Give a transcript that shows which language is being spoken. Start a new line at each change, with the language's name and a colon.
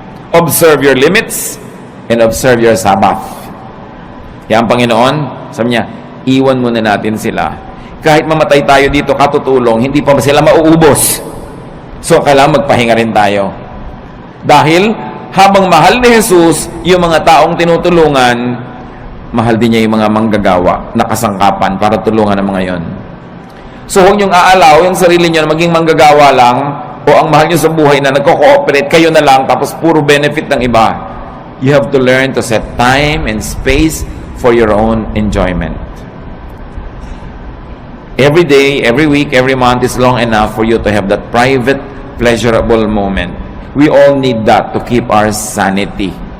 English: Observe your limits and observe your Sabbath.
Filipino: Kaya ang Panginoon, sabi niya, iwan muna natin sila. Kahit mamatay tayo dito, katutulong, hindi pa sila mauubos. So, kailangan magpahinga rin tayo. Dahil, habang mahal ni Jesus yung mga taong tinutulungan, mahal din niya yung mga manggagawa na kasangkapan para tulungan ang mga yon. So, huwag niyong aalaw yung sarili niyo na maging manggagawa lang o ang mahal niyo sa buhay na nagko-cooperate, kayo na lang, tapos puro benefit ng iba.
English: You have to learn to set time and space for your own enjoyment. Every day, every week, every month is long enough for you to have that private, pleasurable moment. We all need that to keep our sanity.